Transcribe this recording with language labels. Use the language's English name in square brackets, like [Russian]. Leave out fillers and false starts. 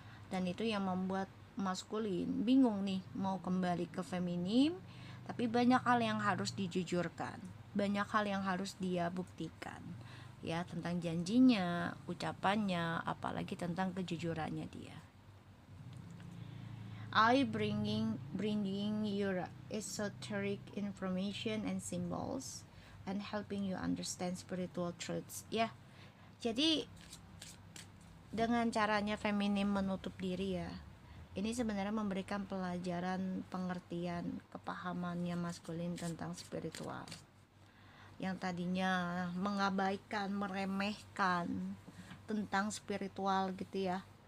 [Indonesian] Dan itu yang membuat maskulin bingung nih mau kembali ke feminim, tapi banyak hal yang harus dijujurkan, banyak hal yang harus dia buktikan ya, tentang janjinya, ucapannya, apalagi tentang kejujurannya dia. [English] I bringing your esoteric information and symbols and helping you understand spiritual truths ya. [Indonesian] Jadi dengan caranya feminim menutup diri ya, ini sebenarnya memberikan pelajaran pengertian kepahamannya maskulin tentang spiritual, yang tadinya mengabaikan, meremehkan tentang spiritual gitu ya.